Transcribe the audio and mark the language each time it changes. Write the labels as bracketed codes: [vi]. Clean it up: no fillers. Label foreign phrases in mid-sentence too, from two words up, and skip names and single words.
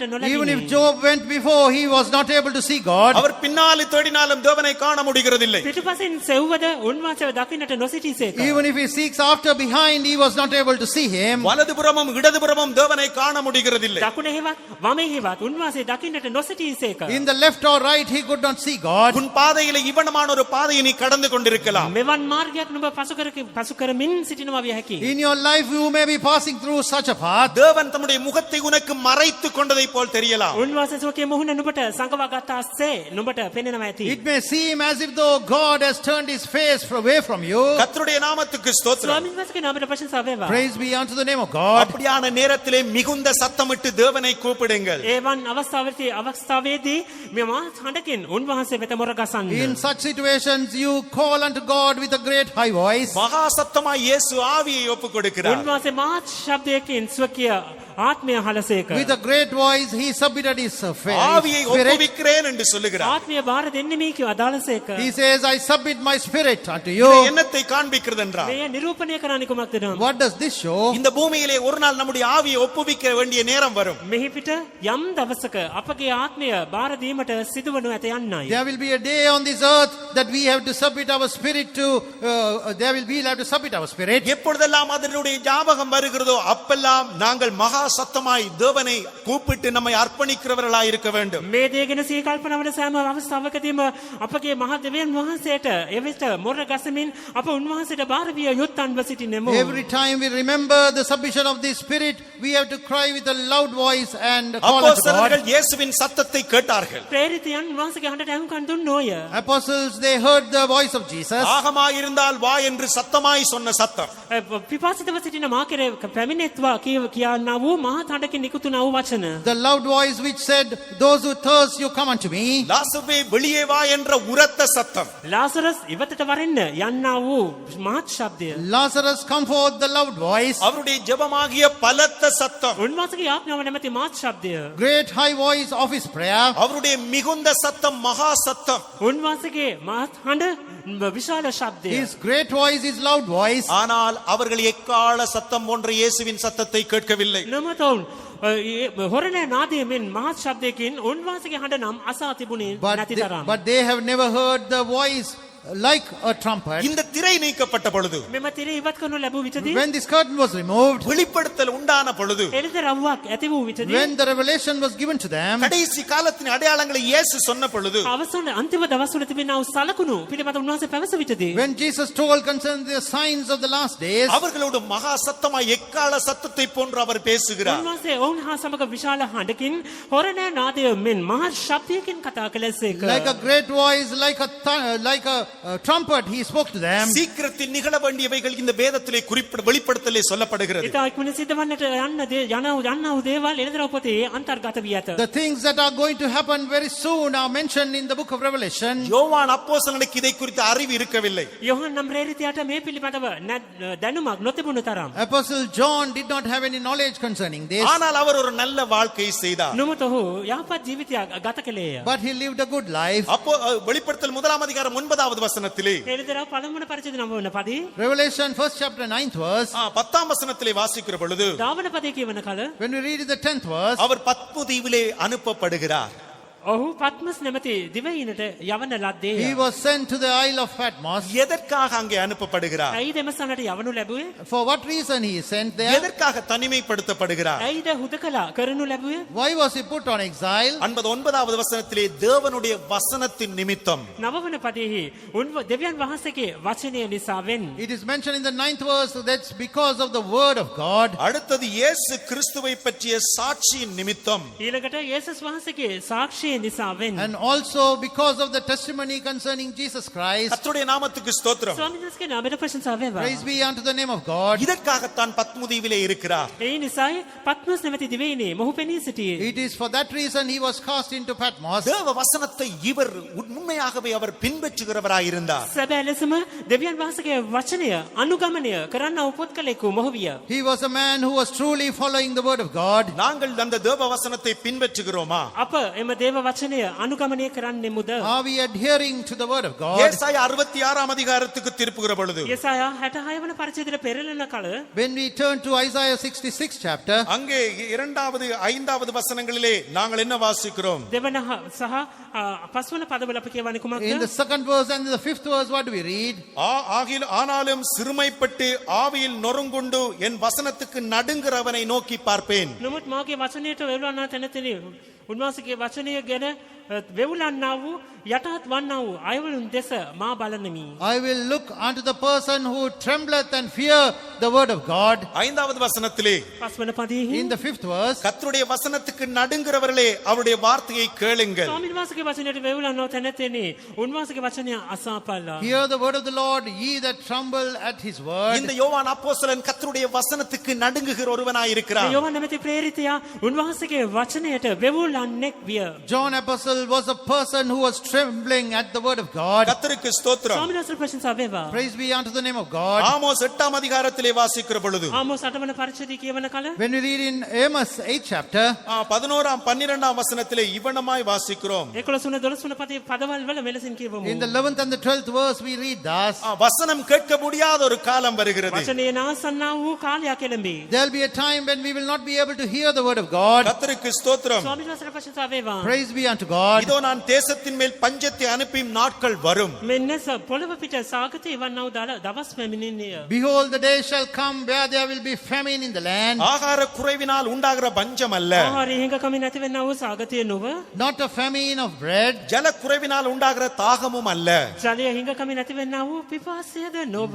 [en] Even if [si] නොලැබිනේ. [en] Job went before, he was not able to see God. [ta] அவர் பின்னாலே தேடினாலும் தேவனை காண முடிகிறதில்லை. [si] පිටුපසින් සෙව්වද උන්වහන්සේව දකින්නට නොසිටීසේක. [en] Even if he seeks after behind, he was not able to see him. [ta] வலதுபுறமும் இடதுபுறமும் தேவனை காண முடிகிறதில்லை. [si] දකුණේ හෙවත් වමේ හෙවත් උන්වහන්සේ දකින්නට නොසිටීසේක. [en] In the left or right, he could not see God. [ta] உன் பாதையிலே இவனமான ஒரு பாதையை நீ கடந்து கொண்டிருக்கலாம். [si] මෙවන් මාර්ගයක් නුඹ පසු කරමින් සිටිනවා විය හැකියි. [en] In your life, you may be passing through such a path. [ta] தேவன் தம்முடைய முகத்தை உனக்கு மறைத்து கொண்டதை போல் தெரியலாம். [si] උන්වහන්සේ සෝකේ මුහුණ නුඹට සංගවා ගත්තාසේ නුඹට පෙනෙනවා ඇති. [en] It may seem as if though God has turned his face away from you. [ta] கர்த்தருடைய நாமத்துக்கு ஸ்தோத்திரம். [si] ස්වාමීන් වහන්සේගේ නාමයට ප්‍රශංසා වේවා. [en] Praise be unto the name of God. [ta] அப்படியான நேரத்திலே மிகுந்த சத்தமிட்டு தேவனை கூப்பிடுங்கள். [si] ඒවන් අවස්ථාවේදී මේ මහත් හඬකින් උන්වහන්සේ වෙත මොරගසන්න. [en] In such situations, you call unto God with a great high voice. [ta] மகா சத்தமாய் இயேசு ஆவியை ஒப்புக் கொடுக்கிறார். [si] උන්වහන්සේ මහත් ශබ්දයකින් ස්වකීය ආත්මය හලසේක. [en] With a great voice, he submitted his [ta] ஆவியை [en] spirit. [ta] ஒப்புவிக்கிறேன் என்று சொல்லுகிறார். [si] ආත්මය බාර දෙන්නේ කිය අදාළසේක. [en] He says, I submit my spirit unto [ta] இது [en] you. [ta] என்னத்தை காண்பிக்கிறது என்றால் [si] මේ නිරූපණය කරන්නේ කුමක්ද නම්? [en] What does this show? [ta] இந்த பூமியிலே ஒரு நாள் நம்முடைய ஆவியை ஒப்புவிக்க வேண்டிய நேரம் வரும். [si] මෙහි පිට යම් දවසක අපගේ ආත්මය බාර දීමට සිදුවනු ඇත යන්නයි. [en] There will be a day on this earth that we have to submit our spirit to, we'll have to submit our spirit. [ta] எப்பொழுதெல்லாம் அதனுடைய ஞாபகம் வருகிறதோ அப்பெல்லாம் நாங்கள் மகா சத்தமாய் தேவனை கூப்பிட்டு நம்மை அர்ப்பணிக்கிறவர்களாய் இருக்க வேண்டும். [si] මේ දේ ගැන සිහි කල්පනා වන සෑම අවස්ථාවකදීම අපගේ මහ දෙවියන් වහන්සේට එවිට මොර ගසමින් අප උන්වහන්සේට බාර විය යුත්තන්ව සිටිනෙමු. [en] Every time we remember the submission of the spirit, we have to cry with a loud voice and call unto God. [ta] அப்போஸ்தலர்கள் இயேசுவின் சத்தத்தை கேட்டார்கள். [si] ප්‍රේරිතයන් වහන්සේගේ හඬට ඇහුම්කන් දුන්නෝය. [en] Apostles, they heard the voice of Jesus. [ta] ஆகமாயிருந்தால் வா என்று சத்தமாய் சொன்ன சத்தம். [si] පිපාසිතව සිටින මා කෙරේ පැමිණෙත්වා කියන්නා වූ මහත් හඬකින් නිකුත්ුණා වූ වචන. [en] The loud voice which said, those who thirst, you come unto me. [ta] லாசருவே வெளியே வா என்ற உரத்த சத்தம். [si] ලාසරස් ඉවතට වරෙන්න යන්නා වූ මහත් ශබ්දය. [en] Lazarus, come forth, the loud voice. [ta] அவருடைய ஜெபமாகிய பலத்த சத்தம். [si] උන්වහන්සේගේ ආඥාව නැමැති මහත් ශබ්දය. [en] Great high voice of his prayer. [ta] அவருடைய மிகுந்த சத்தம் மகா சத்தம். [si] උන්වහන්සේගේ මහත් හඬ විශාල ශබ්දය. [en] His great voice is loud voice. [ta] ஆனால் அவர்கள் எக்கால சத்தம் போன்ற இயேசுவின் சத்தத்தை கேட்கவில்லை. [si] නමතවුන් හොරණ නාදයෙන් මහත් ශබ්දයකින් උන්වහන්සේගේ හඬ නම් අසා තිබුණේ නැති තරම්. [en] But they have never heard the voice like a trumpet. [ta] இந்த திரை நீக்கப்பட்ட பொழுது, [si] මෙම තිර ඉවත් කරනු ලැබූ විටදී [en] When this curtain was removed, [ta] வெளிப்படுத்தல் உண்டான பொழுது, [si] එළිදරව්වක් ඇති වූ විටදී [en] when the revelation was given to them, [ta] கடைசி காலத்தின் அடையாளங்களை இயேசு சொன்ன பொழுது, [si] අවසන් අන්තිම දවස්වල තිබෙනා වූ සලකුණු පිළිබඳ උන්වහන්සේ පැවස විටදී [en] when Jesus told concerning the signs of the last days, [ta] அவர்களோடு மகா சத்தமாய் எக்கால சத்தத்தை போன்று அவர் பேசுகிறார். [si] උන්වහන්සේ ඔවුන් හා සමග විශාල හඬකින් හොරණ නාදය මෙන් මහත් ශබ්දයකින් කතා කළසේක. [en] like a great voice, like a trumpet, he spoke to them. [ta] சீக்கிரத்தில் நிகழ வேண்டியவைகள் இந்த வேதத்திலே வெளிப்படுத்தலே சொல்லப்படுகிறது. [si] ඉතා ඉක්මනින් සිදුවන්නට යන්නා වූ දේවල් එළිදරව් පොතේ අන්තර්ගත වී ඇත. [en] The things that are going to happen very soon are mentioned in the book of Revelation. [ta] யோவான் அப்போஸ்தலனுக்கு இதை குறித்த அறிவு இருக்கவில்லை. [si] යොහන් නම් ප්‍රේරිතයාට මේ පිළිබඳව දැනුමක් නොතිබුණු තරම්. [en] Apostle John did not have any knowledge concerning this, [ta] ஆனால் அவர் ஒரு நல்ல வாழ்க்கையை செய்தார். [si] නොමුත් ඔහු යහපත් ජීවිතයක් ගත කළේය. [en] but he lived a good life. [ta] அப்போ வெளிப்படுத்தல் 1 அதிகாரம் 9வது வசனத்திலே, [si] එළිදරව් පළමුවන පරිච්ඡේද 9 වන පදේ [en] Revelation 1st chapter 9th verse, [ta] 10ாம் வசனத்திலே வாசிக்கிற பொழுது, [si] 10 වන පදේ කියවන කල [en] when we read the 10th verse, [ta] அவர் பத்மு தீவிலே அனுப்பப்படுகிறார். [si] ඔහු පත්මස් නැමැති දිවයිනට යවන ලද්දේ. [en] He was sent to the Isle of Patmos. [ta] எதற்காக அங்கே அனுப்பப்படுகிறார்? [si] ඇයි දෙමසනට යවනු ලැබුවේ? [en] For what reason he is sent there? [ta] எதற்காக தனிமைப்படுத்தப்படுகிறார்? [si] ඇයිද හුදකලා කරනු ලැබුවේ? [en] Why was he put on exile? [ta] 9வது வசனத்திலே தேவனுடைய வசனத்தின் நிமித்தம் [si] නවවන පදයෙහි දෙවියන් වහන්සේගේ වචනය නිසාවෙන්. [en] It is mentioned in the 9th verse that's because of the word of God. [ta] அடுத்தது இயேசு கிறிஸ்துவை பற்றிய சாட்சியின் நிமித்தம் [si] ඊළඟට යේසුස් වහන්සේගේ සාක්ෂිය නිසාවෙන්. [en] And also because of the testimony concerning Jesus Christ. [ta] கர்த்தருடைய நாமத்துக்கு ஸ்தோத்திரம். [si] ස්වාමීන් වහන්සේගේ නාමයට ප්‍රශංසා වේවා. [en] Praise be unto the name of God. [ta] இதற்காகத்தான் பத்முதீவிலே இருக்கிறார். [si] ඒ නිසායි පත්මස් නැමැති දිවයිනේ මොහු පෙනී සිටියේ. [en] It is for that reason he was cast into Patmos. [ta] தேவ வசனத்தை இவர் உண்மையாகவே அவர் பின்பற்றுகிறவராய் இருந்தார். [si] සැබෑ ලෙසම දෙවියන් වහන්සේගේ වචනය අනුගමනය කරන්න උපුත්කලෙකු මොහු විය. [en] He was a man who was truly following the word of God. [ta] நாங்கள் அந்த தேவ வசனத்தை பின்பற்றுகிறோமா? [si] අප එම දේව වචනය අනුගමනය කරන්නෙමුද? [en] Are we adhering to the word of God? [ta] ஏசாயா 66 அதிகாரத்துக்கு திருப்புகிற பொழுது [si] යසායා 66 වන පරිච්ඡේදයට පෙරළන කල [en] When we turn to Isaiah 66 chapter, [ta] அங்கே 2வது 5வது வசனங்களிலே நாங்கள் என்ன வாசிக்கிறோம்? [si] දෙවන සහ පස්වන පදවල අපි කියවන්නේ [en] in the [si] කුමක්ද? [en] 2nd verse and the 5th verse, what do we read? [ta] ஆனாலும் சிறுமைப்பட்டு ஆவியில் நொறுங்குண்டு என் வசனத்துக்கு நடுங்கிறவனை நோக்கி பார்ப்பேன். [si] නමුත් මාගේ වචනයට වෙවුලන්නා තැනතෙනි උන්වහන්සේගේ වචනය ගැන වෙවුලන්නා වූ යටහත් වන්නා වූ අයවලුන් දෙස මා බලනමි. [en] I will look unto the person who trembleth and fear the word of God. [ta] 5வது வசனத்திலே [si] පස්වන පදයෙහි [en] In the 5th verse, [ta] கர்த்தருடைய வசனத்துக்கு நடுங்கிறவர்களே அவருடைய வார்த்தையை கேளுங்கள். [si] ස්වාමීන් වහන්සේගේ වචනයට වෙවුලන්නා තැනතෙනි උන්වහන්සේගේ වචනය අසාපල්ලා. [en] hear the word of the Lord, ye that tremble at his word. [ta] இந்த யோவான் அப்போஸ்தலன் கர்த்தருடைய வசனத்துக்கு நடுங்குகிற ஒருவனாய் இருக்கிறார். [si] යෝහන් නැමැති ප්‍රේරිතයා උන්වහන්සේගේ වචනයට වෙවුලන්නෙක් විය. [en] John Apostle was a person who was trembling at the word of God. [ta] கர்த்தருக்கு ஸ்தோத்திரம். [si] ස්වාමීන් වහන්සේ ප්‍රශංසා වේවා. [en] Praise be unto the name of God. [ta] ஆமோஸ் 8ஆம் அதிகாரத்திலே வாசிக்கிற பொழுது [si] ආමෝස් 8 වන පරිච්ඡේදය කියවන කල [en] When we read in Amos 8th chapter, [ta] 11ஆம் 12ஆம் வசனத்திலே இவனமாய் வாசிக்கிறோம். [si] 11 12 වන පදවල් වල මෙලෙසින් කියවමු. [en] in the 11th and the 12th verse, we read thus: [ta] வசனம் கேட்க முடியாத ஒரு காலம் வருகிறது. [si] වචනේ නාසන්නා වූ කාලයක් එළඹේ. [en] there'll be a time when we will not be able to hear the word of God. [ta] கர்த்தருக்கு ஸ்தோத்திரம். [si] ස්වාමීන් වහන්සේට ප්‍රශංසා වේවා. [en] Praise be unto God. [ta] இதோ நான் தேசத்தின் மேல் பஞ்சத்தை அனுப்பியும் நாட்கள் வரும். [si] මෙන්න පොළව පිට සාගතේ වන්නා වූ දවස් පැමිණෙන්නේය. [en] Behold, the day shall come where there will be famine in the land. [ta] ஆகார குறைவினால் உண்டாகிற பஞ்சம் அல்ல, [si] ආහාරය හිඟකමින් නැති වෙන්නා වූ සාගතය නොව, [en] Not a famine of bread, [ta] ஜல குறைவினால் உண்டாகிற தாகமும் அல்ல. [si] ජලය හිඟකමින් නැති වෙන්නා වූ පිපාසයද නොව.